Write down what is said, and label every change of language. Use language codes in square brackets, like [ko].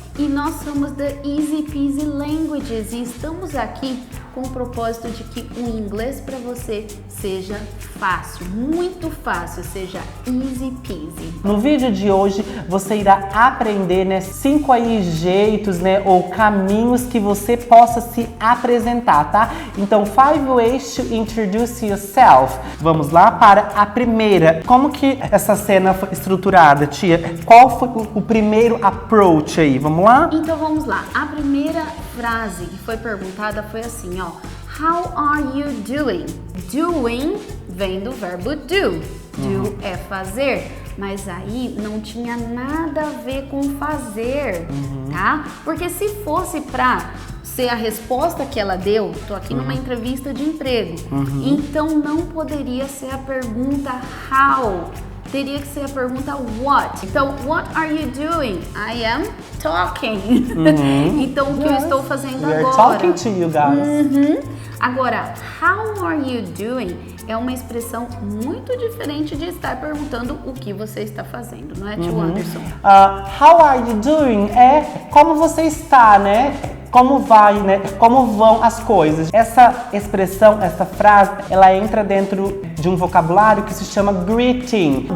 [pt] E nós somos da Easy Peasy Languages e estamos aqui com o propósito de que o inglês para você seja fácil, muito fácil, seja easy peasy. No vídeo de hoje você irá aprender 5 jeitos, ou caminhos que você possa se apresentar, tá? [en] Então, 5 ways to introduce yourself. [pt] Vamos lá para a primeira. Como que essa cena foi estruturada, tia? Qual foi o primeiro approach aí? Vamos lá? Então vamos lá. A primeira frase que foi perguntada foi assim, ó. [en] How are you doing? [pt] Doing vem do verbo do. Do é fazer, mas aí não tinha nada a ver com fazer, tá? Porque se fosse pra ser a resposta que ela deu, tô aqui numa entrevista de emprego, então não poderia ser a pergunta how. Teria que ser a pergunta what. [en] Então, what are you doing? I am talking. [pt] Então, o que eu estou fazendo agora? [en] We are talking to you guys. Agora, how are you doing? [pt] É uma expressão muito diferente de estar perguntando o que você está fazendo, não é, tio Anderson? [en] How are you doing? [pt] É como você está, né? Como vai, né? Como vão as coisas. Essa expressão, essa frase, ela entra dentro de um vocabulário que se chama greeting.